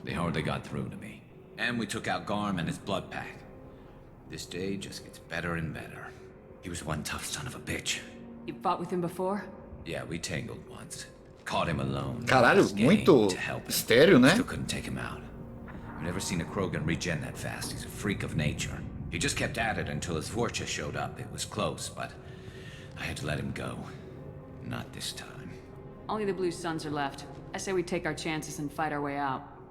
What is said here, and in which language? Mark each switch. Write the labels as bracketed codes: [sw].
[en] They hardly got through to me. And we took out Garm and his blood pack. This day just gets better and better. He was one tough son of a bitch. You fought with him before? Yeah, we tangled once. Caught him alone. [pt] Caralho, muito estéreo, né? [en] Still couldn't take him out. I've never seen a Krogan regen that fast. He's a freak of nature. He just kept at it until his Vorcha showed up. It was close, but I had to let him go. Not this time. Only the Blue Suns are left. I say we take our chances and fight our way out.